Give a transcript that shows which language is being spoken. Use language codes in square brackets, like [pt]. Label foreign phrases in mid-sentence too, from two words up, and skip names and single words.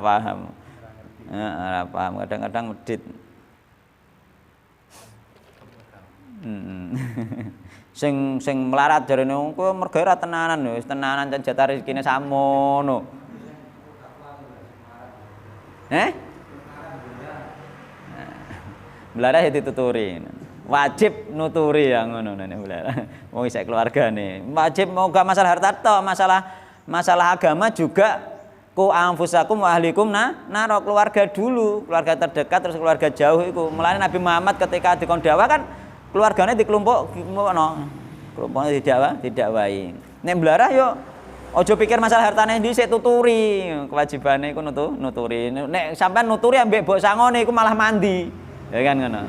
[jv] Ora paham kadang-kadang medhit. Sing melarat jarene kowe mergawe ra tenanan lho, wis tenanan jatah rezekine samono. Melarat ya dituturi. Wajib nuturi ya ngono nek melarat. Wong isek keluargane. Wajib moga masalah harta tok, [id] masalah agama juga [ar] قوا أنفسكم وأهليكم [id] naro keluarga dulu, keluarga terdekat terus keluarga jauh iku. [jv] Mulane Nabi Muhammad ketika dikon dakwah kan keluargane dikelompokno. Kelompokne didakwahi. Nek mlarah yo aja pikir masalah hartane dhisik tuturi, kewajibane iku nuturi. Nek sampean nuturi ambek mbok sangone iku malah mandi. Ya kan ngono.